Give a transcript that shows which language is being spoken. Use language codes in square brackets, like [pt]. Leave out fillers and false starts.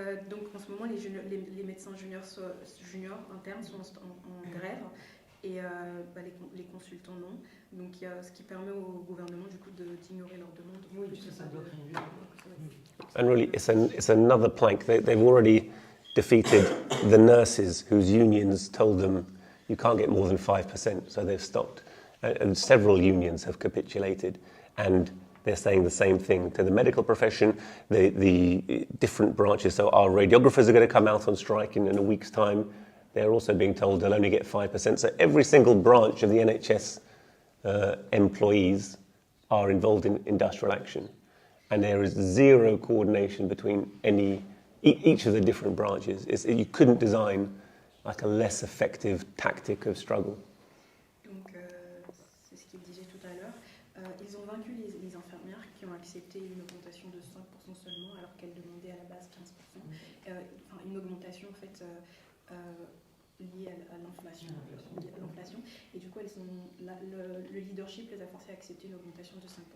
[fr] Donc en ce moment, les médecins juniors internes sont en grève et les consultants non. Donc ce qui permet au gouvernement du coup d'ignorer leurs demandes. Oui, [en] and really, it's another plank. They've already defeated the nurses whose unions told them you can't get more than 5%, so they've stopped. And several unions have capitulated, and they're saying the same thing to the medical profession, the different branches. So our radiographers are going to come out on strike in a week's time. They're also being told they'll only get 5%. So every single branch of the NHS employees are involved in industrial action. And there is zero coordination between each of the different branches. You couldn't design like a less effective tactic of struggle. [fr] C'est ce qu'il disait tout à l'heure. Ils ont vaincu les infirmières qui ont accepté une augmentation de 5% seulement alors qu'elles demandaient à la base 15%. Une augmentation en fait liée à l'inflation. Et du coup, le leadership les a forcés à accepter une augmentation de 5%.